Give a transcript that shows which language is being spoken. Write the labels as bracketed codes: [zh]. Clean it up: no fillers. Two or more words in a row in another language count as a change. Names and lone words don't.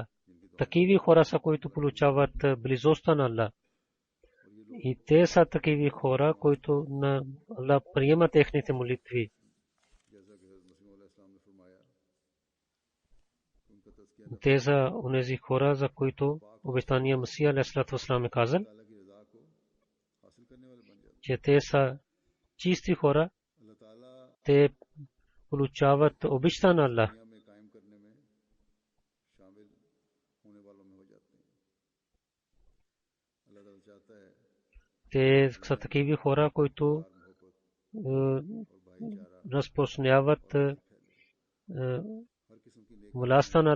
[bg] Такива хора са, които получават близостта на Аллах. И те са такива хора, които на Аллах приема техните молитви. Те са онези хора, за които обещания Масия [ar] عليه الصلاة والسلام [bg] е казал, че те са чисти хора, те получават обичта на Аллах. Те са такива хора, които разпространяват властта на